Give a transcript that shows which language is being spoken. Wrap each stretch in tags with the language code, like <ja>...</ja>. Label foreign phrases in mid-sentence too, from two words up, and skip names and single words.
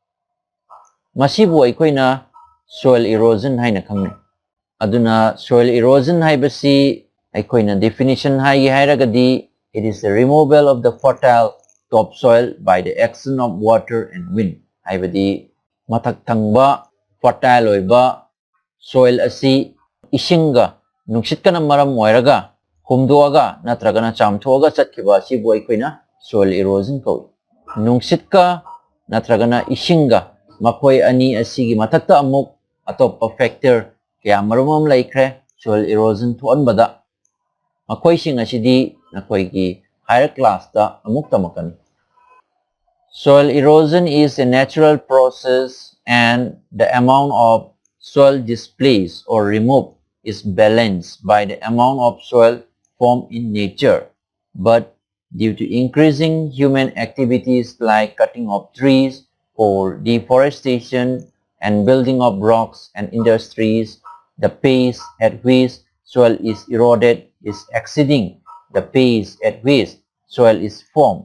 <mni>masibu aikoina</mni> <en>soil erosion</en> <mni>haina khangnai aduna</mni> <en>soil erosion</en> <mni>haibasi aikoina definition hai hairagadi</mni> <en>it is the removal of the fertile topsoil by the action of water and wind</en> <mni>haibadi mathak thangba fertile oiba soil asi isinga nungsitkana maram oiraga humdoaga natragana chamthoaga chatkiba asibu aikoina</mni> <en>soil erosion</en> <mni>kawi nungsitka natragana isinga makoi ani asigi mathakta amuk atopa factor kaya marumam laikre</mni> <en>soil erosion</en> <mni>thuanbada makoi sing asidi nakoi gi</mni> <en>higher class</en> <mni>da amuk tamakani.</mni> <en>Soil erosion is a natural process and the amount of soil displaced or removed is balanced by the amount of soil formed in nature. But due to increasing human activities like cutting of trees for deforestation and building of rocks and industries, the pace at which soil is eroded is exceeding the pace at which soil is formed.</en>